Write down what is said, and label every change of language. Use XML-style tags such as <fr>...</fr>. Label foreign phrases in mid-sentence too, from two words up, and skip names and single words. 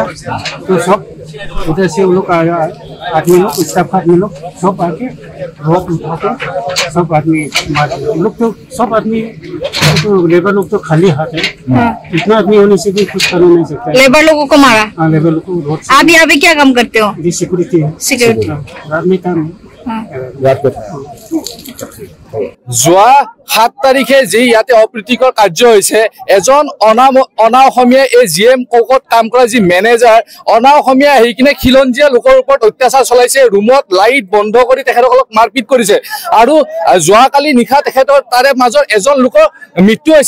<hi>तो सब उधर से वो लोग आदमी लोग स्टाफ आदमी लोग सब आके रोक उठा के सब आदमी मार दिया। लोग तो सब आदमी तो लेबर लोग तो खाली हाथ है। इतना आदमी होने से भी कुछ कर नहीं सकता। लेबर लोगों को मारा? हाँ, लेबर लोग को रोड। आप यहाँ पे क्या काम करते हो? जी सिक्योरिटी है। सिक्योरिटी रात में काम है।</hi> <as>যোৱা 7 তাৰিখে যি ইয়াতে অপ্ৰীতিকৰ কাৰ্য হৈছে, এজন অনা অসমীয়া এই জিএম ককত কাম কৰা যি মেনেজাৰ, অনা অসমীয়া আহি কিনে খিলঞ্জীয়া লোকৰ ওপৰত অত্যাচাৰ চলাইছে। ৰুমত লাইট বন্ধ কৰি তেখেতসকলক মাৰপিট কৰিছে। আৰু যোৱাকালি নিশা তেখেতৰ তাৰে মাজৰ এজন লোকৰ মৃত্যু হৈছে।</as>